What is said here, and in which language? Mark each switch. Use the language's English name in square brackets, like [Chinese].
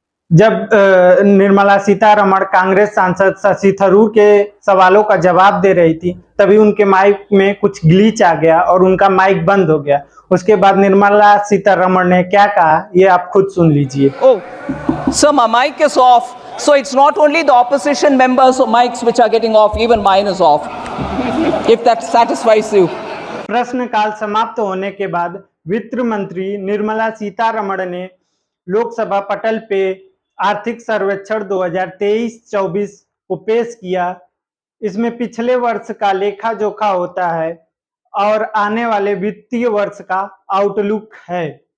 [Hindi] जब निर्मला सीतारमण कांग्रेस सांसद शशि थरूर के सवालों का जवाब दे रही थी, तभी उनके माइक में कुछ ग्लिच आ गया और उनका माइक बंद हो गया। उसके बाद निर्मला सीतारमण ने क्या कहा, ये आप खुद सुन लीजिए। [English] Oh, so my mic is off. So it's not only the opposition members' mics which are getting off, even mine is off. If that satisfies you. [Hindi] प्रश्नकाल समाप्त होने के बाद वित्त मंत्री निर्मला सीतारमण ने लोकसभा पटल पे आर्थिक सर्वेक्षण 2023-24 को पेश किया। इसमें पिछले वर्ष का लेखा जोखा होता है और आने वाले वित्तीय वर्ष का आउटलुक है।